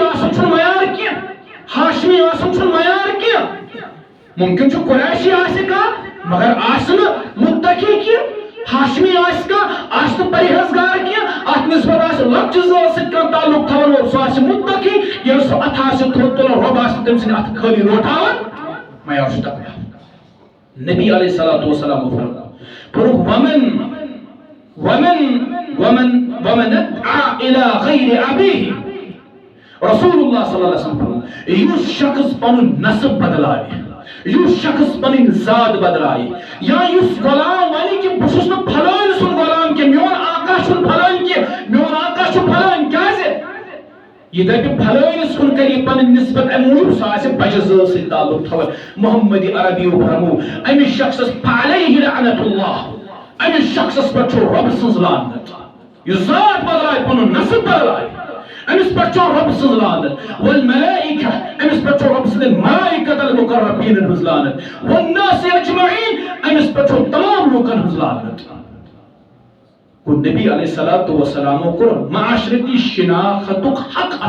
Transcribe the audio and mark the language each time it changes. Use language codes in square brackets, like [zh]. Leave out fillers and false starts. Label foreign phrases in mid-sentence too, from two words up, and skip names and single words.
[ks] آسُن چھُنہٕ معیار کینٛہہ ہاشمی آسُن چھُنہٕ معیار کینٛہہ ممکن چھُ قریشی آسہِ کانٛہہ مگر آسہِ نہٕ متقی کینٛہہ ہاشمی آسہِ کانٛہہ آسہِ نہٕ پرہیزگار کینٛہہ اتھ نسبت آسہِ لۄکچہِ ذات سۭتۍ کانٛہہ تعلق تھاوان وول سُہ آسہِ متقی ییٚلہِ سُہ اتھٕ آسہِ تھوٚد تُلان رۄب آسہِ تٔمۍ سٕنٛدِ اتھٕ خٲلی روٹاوان معیار چھُ تقوا نبی [ar] علیہ الصلوۃ والسلام [ks] فرموو [ar] ومن ادعى الى غير ابيه رسول اللہ صلی اللہ علیہ وسلم [ks] فرموو یُس شخص پنُن نسب بدلاوِ یُس شخص پنٕنۍ ذات بدلایہِ یا یُس غلام ونہِ کہِ بہٕ چھُس نہٕ پھلٲنۍ سُنٛد غلام کینٛہہ میون آقا چھُنہٕ پھلٲنۍ کینٛہہ میون آقا چھُ پھلٲنۍ کیازِ یہ دپہِ پھلٲنِس کُن کرِ یہِ پنٕنۍ نسبت امہِ موٗجوٗب سُہ آسہِ بجہِ ذات سۭتۍ تعلق تھاوان محمد عربی فرموو أمِس شخصس [ar] فعليه لعنة الله [ks] أمِس شخصس پٮ۪ٹھ چھُ رۄب سٕنٛز لعنت یُس ذات بدلایہِ پنُن نسب بدلایہِ أمِس پٮ۪ٹھ چھُ رۄب سٕنٛز لعنت والملائکہ أمِس پٮ۪ٹھ چھُ رۄب سٕنٛدٮ۪ن ملائکۃ المقربیٖنن ہٕنٛز لعنت والناس اجمعین أمِس پٮ۪ٹھ چھُ تمام لوٗکن ہٕنٛز لعنت گوٚو نبی علیہ الصلوۃ والسلامو کوٚر معاشرتی شناختُک حق اتھ